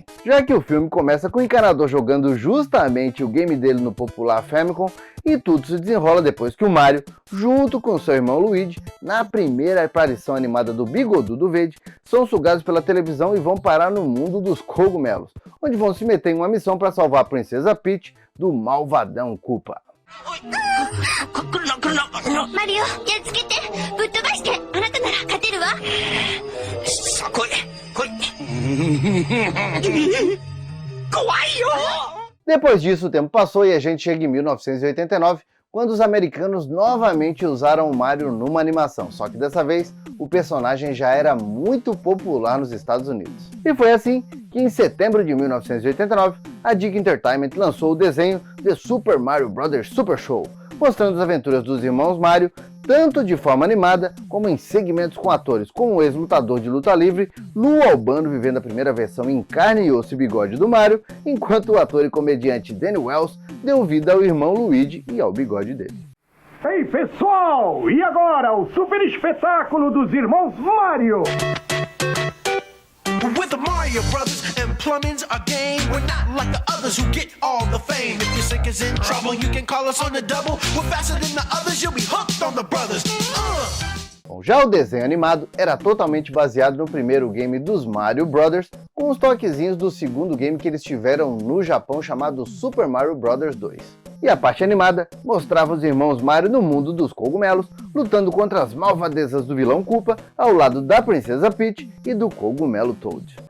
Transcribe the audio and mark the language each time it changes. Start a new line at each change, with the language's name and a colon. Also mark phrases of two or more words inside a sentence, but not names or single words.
Portuguese: Já que o filme começa com o encanador jogando justamente o game dele no popular Famicom, e tudo se desenrola depois que o Mario, junto com seu irmão Luigi, na primeira aparição animada do Bigodudo Verde, são sugados pela televisão e vão parar no mundo dos cogumelos, onde vão se meter em uma missão para salvar a princesa Peach do malvadão Koopa.
Japanese: マリオ、やっつけて、ぶっ飛ばして、あなたなら勝てるわ。さあ来い、来い。怖いよ!
Portuguese: Depois disso, o tempo passou e a gente chega em 1989, quando os americanos novamente usaram o Mario numa animação, só que dessa vez o personagem já era muito popular nos Estados Unidos. E foi assim que em setembro de 1989, a Dick Entertainment lançou o desenho The Super Mario Bros. Super Show, mostrando as aventuras dos irmãos Mario, tanto de forma animada, como em segmentos com atores como o ex-lutador de luta livre, Lou Albano vivendo a primeira versão em carne e osso e bigode do Mario, enquanto o ator e comediante Danny Wells deu vida ao irmão Luigi e ao bigode dele. Ei, pessoal! E agora, o super espetáculo dos irmãos Mario!
English: With the Mario Brothers and plumbing's our game. We're not like the others who get all the fame. If your sink is in trouble, you can call us on the double. We're faster than the others, you'll be hooked on the brothers.
Portuguese: Bom, já o desenho animado era totalmente baseado no primeiro game dos Mario Brothers, com os toquezinhos do segundo game que eles tiveram no Japão chamado Super Mario Bros. 2. E a parte animada mostrava os irmãos Mario no mundo dos cogumelos, lutando contra as malvadezas do vilão Koopa, ao lado da princesa Peach e do cogumelo Toad.